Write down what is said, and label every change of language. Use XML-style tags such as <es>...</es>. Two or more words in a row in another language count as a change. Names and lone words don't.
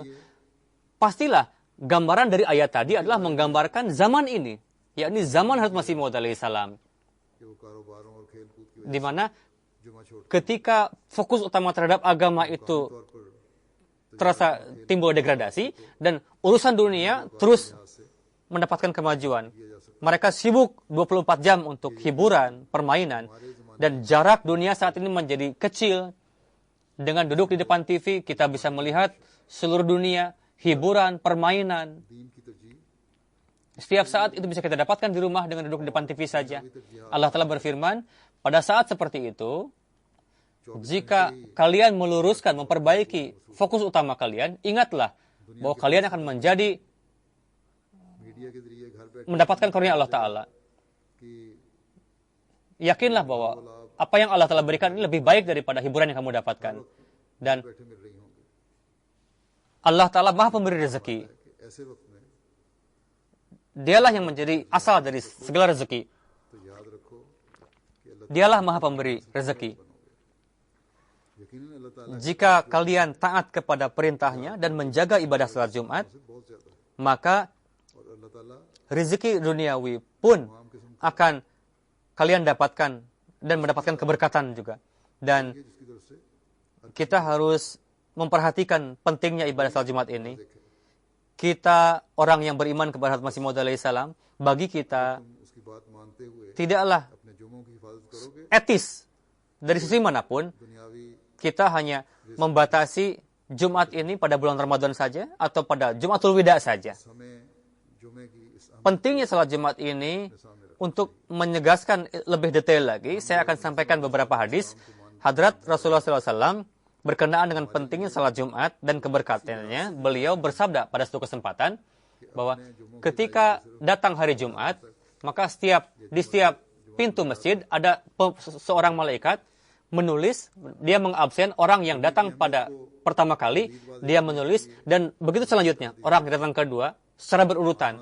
<id>Pastilah gambaran dari ayat tadi adalah menggambarkan zaman ini, yakni zaman Hazrat Masih Maud alaihissalam,</id> <ur>کہ وہ کاروباروں اور کھیل کود کی</ur> <id>di mana</id> <ur>جمعہ چھوڑ</ur> <id>ketika fokus utama terhadap agama itu</id> <ur>طور پر</ur> <id>terasa timbul degradasi dan urusan dunia terus mendapatkan kemajuan. Mereka sibuk 24 jam untuk hiburan, permainan, dan jarak dunia saat ini menjadi kecil. Dengan duduk di depan TV, kita bisa melihat seluruh dunia, hiburan, permainan.</id> <ur>دین کی ترجیح</ur> <id>Setiap saat itu bisa kita dapatkan di rumah dengan duduk di depan TV saja. Allah telah berfirman, pada saat seperti itu, jika kalian meluruskan, memperbaiki fokus utama kalian, ingatlah bahwa kalian akan menjadi</id> <ur>میڈیا کے ذریعے گھر بیٹھ</ur> <id>mendapatkan karunia Allah Ta'ala.</id> <ur>की</ur> <id>Yakinlah bahwa apa yang Allah telah berikan ini lebih baik daripada hiburan yang kamu dapatkan. Dan</id> <ur>بیٹھے مل رہی ہوں گی</ur> <id>Allah Ta'ala maha pemberi rezeki.</id> <ur>کہ ایسے وقت میں</ur> <id>Dialah yang menjadi asal dari segala rezeki.</id> <ur>تو یاد رکھو کہ اللہ</ur> <id>Dialah maha pemberi rezeki.</id> <ur>یقیناً اللہ تعالیٰ</ur> <id>Jika kalian taat kepada perintahnya dan menjaga ibadah salat Jumat,</id> <ur>سے بہت زیادہ ہے</ur> <id>maka</id> <ur>اور اللہ تعالیٰ</ur> <id>rezeki duniawi pun akan kalian dapatkan dan mendapatkan keberkatan juga. Dan</id> <ur>یہ جس کی طرف سے</ur> <id>kita harus memperhatikan pentingnya ibadah salat Jumat ini. Kita orang yang beriman kepada Hazrat Masih Maud alaihissalam, bagi kita</id> <ur>تم اس کی بات مانتے ہوئے</ur> <id>tidaklah</id> <ur>اپنے جمعوں کی حفاظت کرو گے</ur> <id>etis dari sisi manapun</id> <ur>दुनियावी</ur> <id>kita hanya membatasi Jumat ini pada bulan Ramadan saja atau pada Jumatul Wida saja.</id> <ur>سمے جمعے کی اس</ur> <id>Pentingnya salat Jumat ini, untuk menyegaskan lebih detail lagi, saya akan sampaikan beberapa hadis Hadrat Rasulullah SAW berkenaan dengan pentingnya salat Jumat dan keberkatannya. Beliau bersabda pada suatu kesempatan bahwa ketika datang hari Jumat, maka di setiap pintu masjid ada seorang malaikat menulis, dia mengabsen orang yang datang pada pertama kali, dia menulis, dan begitu selanjutnya, orang yang datang kedua, secara berurutan.</id>